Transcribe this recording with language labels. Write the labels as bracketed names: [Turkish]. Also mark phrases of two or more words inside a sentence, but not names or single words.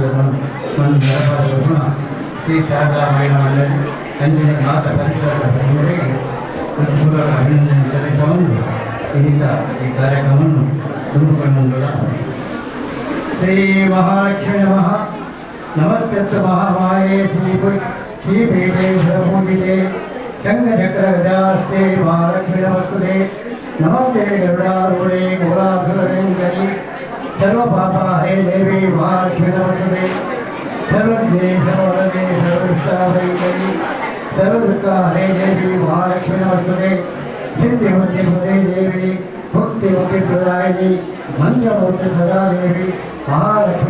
[Kannada] श्री शारदा महिला मंडली अंजनी माता परिसರದ ಹಿರಿಯರಿಗೆ ಹೃತ್ಪೂರ್ವಕ ಅಭಿನಂದನೆ ಸಲ್ಲಿಸಿಕೊಂಡು ಇದೀಗ ಈ ಕಾರ್ಯಕ್ರಮವನ್ನು ತುಂಬಿಕೊಂಡ ಶ್ರೀ [Sanskrit] ಮಹಾಲಕ್ಷ್ಮೀ ನಮಃ ನಮಸ್ಕೃತ ಮಹಾಮಾಯೇ ಶ್ರೀಪೀಠೆ ಸುರಪೂಜಿತೆ ಶಂಖಚಕ್ರ ಗದಾಸ್ತೆ ಮಹಾಲಕ್ಷ್ಮೀ ನಮಸ್ತುತೆ नमस्ते गरुडारूढे गोलासुरेन्द्रि सर्वपापहरे देवी महालक्ष्मी नमस्ते सर्वज्ञे सर्ववरदे सर्वदुष्टाभयङ्करि सर्वदुःखहरे देवी महालक्ष्मी नमस्ते सिद्धिमुक्तिप्रदे देवी मुक्तिमुक्तिप्रदायिनी मन्त्रमूर्ति सदा देवी महालक्ष्मी